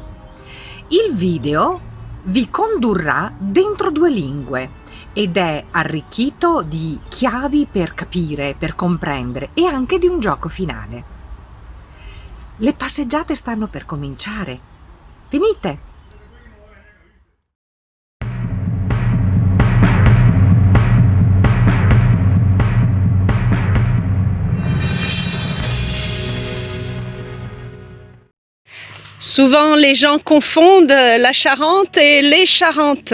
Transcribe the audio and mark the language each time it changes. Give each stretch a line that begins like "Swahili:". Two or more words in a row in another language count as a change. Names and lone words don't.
Italian: Il video vi condurrà dentro due lingue ed è arricchito di chiavi per capire, per comprendere e anche di un gioco finale. Le passeggiate stanno per cominciare. Venite!
French: Souvent, les gens confondent la Charente et les Charentes.